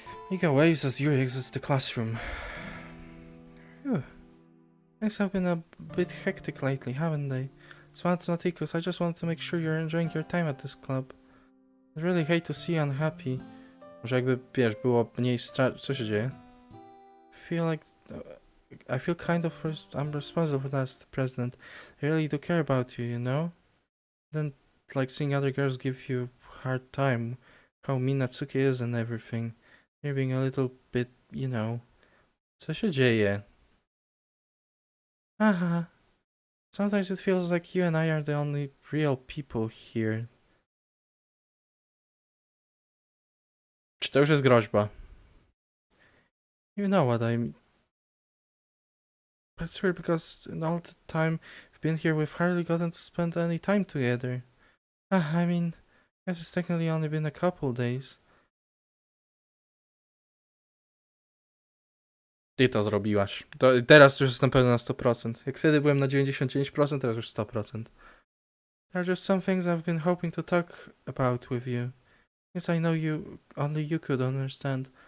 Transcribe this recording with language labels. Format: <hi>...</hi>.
<en>Mika waves as Yuri exits the classroom. Phew. Things have been a bit hectic lately, haven't they? Mathematicus, I just wanted to make sure you're enjoying your time at this club. I really hate to see you unhappy.</en> <pl>Może jakby, wiesz, było mniej Co się dzieje?</pl> <en>I feel kind of I'm responsible for that as the president. I really do care about you, you know? Then, like seeing other girls give you a hard time. How mean Natsuki is and everything. You're being a little bit, you know.</en> <pl>Co się dzieje? Haha.</pl> <en>Sometimes it feels like you and I are the only real people here.</en> <pl>Czy to już jest groźba?</pl> <en>You know what I mean. But it's weird because in all the time we've been here, we've hardly gotten to spend any time together. I mean, I guess it's technically only been a couple days.</en> <pl>Ty to zrobiłaś. Teraz już jestem pewny na 100%. Jak wtedy byłem na 99%, teraz już 100%.</pl> <en>There are just some things I've been hoping to talk about with you. Yes, I know only you could understand.</en>